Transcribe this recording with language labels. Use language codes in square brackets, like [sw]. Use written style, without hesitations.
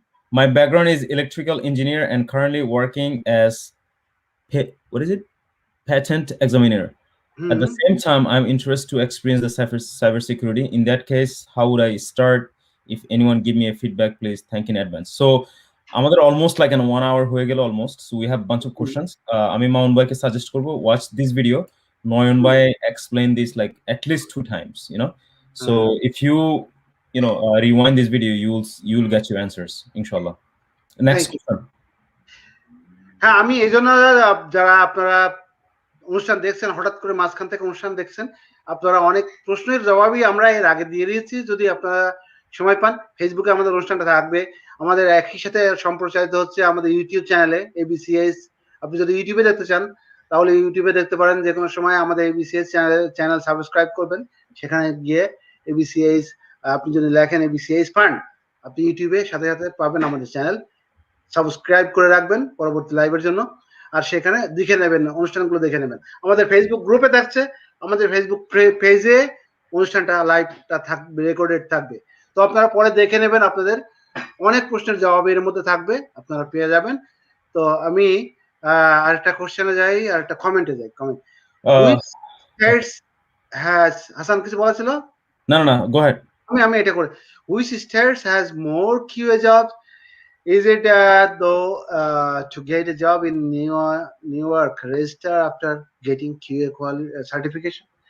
[en] My background is electrical engineer and currently working as patent examiner. At the same time, I'm interested to experience the cybersecurity. In that case, how would I start? If anyone give me a feedback, please thank in advance. So [bn] আমাদের [en] almost like an 1 hour [bn] হয়ে গেল [en] almost. So we have bunch of questions. [bn] আমি মাউন ভাইকে suggest করব, [en] watch this video. Noyan bhai explain this like at least 2 times, you know. So if you rewind this video, you'll get your answers, inshallah. Next question. [bn] হ্যাঁ, আমি এই জন্য যারা আপনারা অনুষ্ঠান দেখছেন, হঠাৎ করে মাঝখান থেকে অনুষ্ঠান দেখছেন, আপনারা অনেক প্রশ্নের জবাবই আমরা এর আগে দিয়ে দিয়েছি। যদি আপনারা সময় পান, ফেসবুকে আমাদের অনুষ্ঠানটা থাকবে, আমাদের একই সাথে সম্প্রচারিত হচ্ছে আমাদের ইউটিউব চ্যানেলে এবিসিএস। আপনি যদি ইউটিউবে দেখতে চান তাহলে ইউটিউবে দেখতে পারেন, যে কোনো সময় আমাদের এবিসিএস চ্যানেল সাবস্ক্রাইব করবেন, সেখানে গিয়ে এবিসিএস আপনি যদি লেখেন এবিসিএস ফান্ড, আপনি ইউটিউবে সাথে সাথে পাবেন আমাদের চ্যানেল। সাবস্ক্রাইব করে রাখবেন পরবর্তী লাইভের জন্য, আর সেখানে দেখে নেবেন, অনুষ্ঠানগুলো দেখে নেবেন। আমাদের ফেসবুক গ্রুপে থাকছে, আমাদের ফেসবুক পেজে অনুষ্ঠানটা লাইভটা থাকবে, রেকর্ডেড থাকবে। তো আপনারা পরে দেখে নেবেন, আপনাদের অনেক প্রশ্নের জবাব এর মধ্যে থাকবে, আপনারা পেয়ে যাবেন। তো আমি আরেকটা কোশ্চেনে যাই, আরেকটা কমেন্টে যাই। Comment [en] which states has, [bn] Hasan কিছু বলা ছিল? না, [en] go ahead. [bn] আমি এটা করে, [en] which states has more QA jobs? Is it though to get a job in Newark register after getting QA certification?